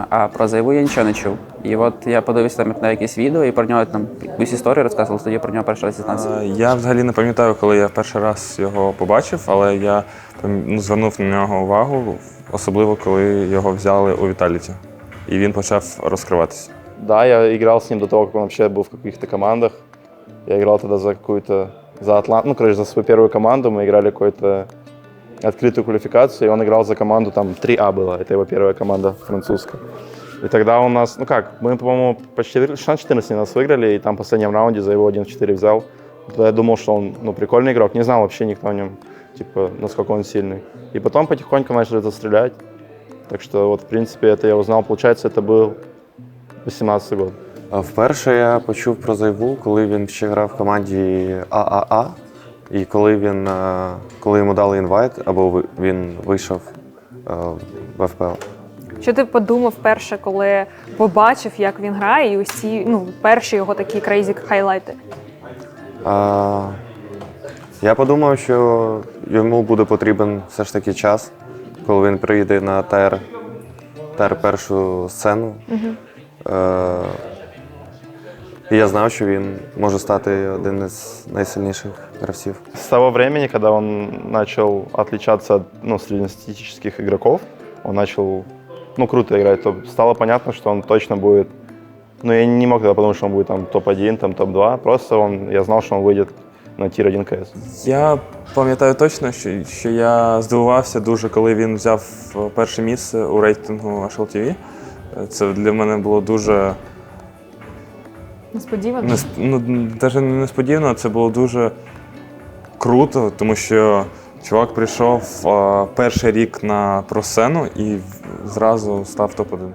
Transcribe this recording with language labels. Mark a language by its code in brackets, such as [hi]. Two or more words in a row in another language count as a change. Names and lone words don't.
[uk] А про Зайву я нічого не чув. І от я подивився там на якесь відео і про нього там якусь історію розказував, тоді про нього перший раз дізнався. Я взагалі не пам'ятаю, коли я перший раз його побачив, але я звернув на нього увагу, особливо коли його взяли у Vitality. І він почав розкриватися. [ru] Да, я играл с ним до того, как он вообще был в каких-то командах. Я играл тогда за какую-то, за Атлант, ну, короче, за свою первую команду. Мы играли какую-то открытую квалификацию, и он играл за команду, там 3А было, это его первая команда французская. И тогда у нас, ну как, мы, по-моему, почти 16-14 нас выиграли, и там в последнем раунде за его 1-4 взял. Тогда я думал, что он, ну, прикольный игрок, не знал вообще никто о нем, типа, насколько он сильный. И потом потихоньку начали застрелять. Так что вот, в принципе, это я узнал, получается, это был 18-й год. [uk] Вперше я почув про Зайву, коли він ще грав в команді ААА. І коли йому дали інвайт, або він вийшов в ФПЛ. Що ти подумав перше, коли побачив, як він грає, і ось ці перші його такі [en] crazy highlights? [uk] Я подумав, що йому буде потрібен все ж таки час, коли він прийде на першу сцену. І я знав, що він може стати один із найсильніших гравців. [ru] С того времени, когда он начал отличаться от, ну, среднестатистических игроков, он начал, ну, круто играть, то стало понятно, что он точно будет, ну, я не мог тогда подумать, что он будет там топ-1, там топ-2, просто я знал, что он выйдет на тир-1 КС. [uk] Я пам'ятаю точно, що я здивувався дуже, коли він взяв перше місце у рейтингу HLTV. Це для мене було дуже... Несподівано? Навіть не несподівано, це було дуже круто, тому що чувак прийшов перший рік на просцену і зразу став топ-1.